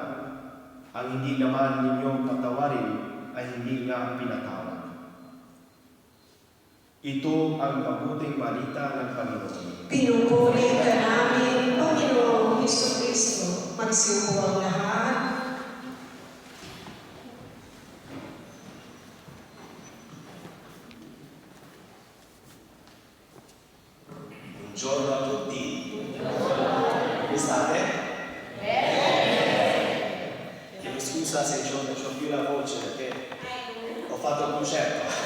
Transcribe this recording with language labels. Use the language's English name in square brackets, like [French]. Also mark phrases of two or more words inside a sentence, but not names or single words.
[Filipino] Ang hindi naman ninyong patawarin ay hindi nga pinatawad." Ito ang mabuting balita ng Panginoon. Pinupuri ka namin, Panginoong Hesus-Kristo. Magsiupo ang lahat. [Italian] Buongiorno a tutti. Come state? Chiedo scusa se c'ho più la voce perché ho fatto il concerto.